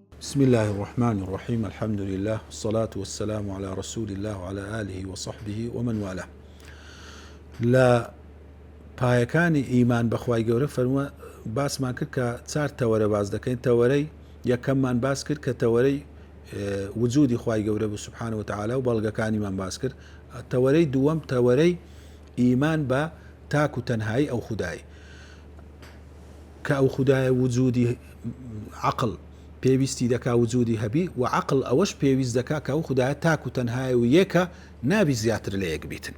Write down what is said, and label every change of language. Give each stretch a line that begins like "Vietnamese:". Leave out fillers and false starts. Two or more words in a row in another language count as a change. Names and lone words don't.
Arabic: بسم الله الرحمن الرحيم. الحمد لله والصلاة والسلام على رسول الله وعلى آله وصحبه ومن والاه.
Central Kurdish: لا پایەکانی ئیمان بەخوای گەورە فەرمووە باسمان کرد کە چار تەوەرە باز دەکەین. تەوەرەی یەکەممان باس کرد کە تەوەرەی وجودی خوای گەورە بوو
Arabic: سبحانه وتعالى
Central Kurdish: و بەڵگەکانیمان باس کرد. تەوەرەی دووەم تەوەرەی ئیمان بە تاک و تەنهایی ئەو خودایی کە ئەو خودایە وجودی عقل پێویستی دەکا وجودی هەبی و عقل ئەوەش پێویست دەکا کە ئەو خودایە تاک و تەنهایە و یەکە نابی زیاتر لە یەک بیتن.